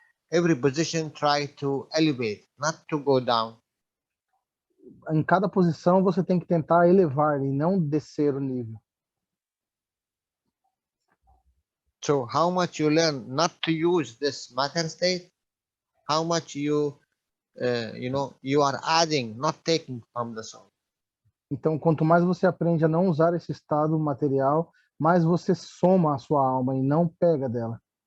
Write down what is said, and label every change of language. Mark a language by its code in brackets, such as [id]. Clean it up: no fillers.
[en] Every position try to elevate, not to go down. [pt] Em cada posição você tem que tentar elevar e não descer o nível. [en] So how much you learn not to use this matter state, how much you you are adding, not taking from the soul. [pt] Então, quanto mais você aprende a não usar esse estado material, mais você soma a sua alma e não pega dela.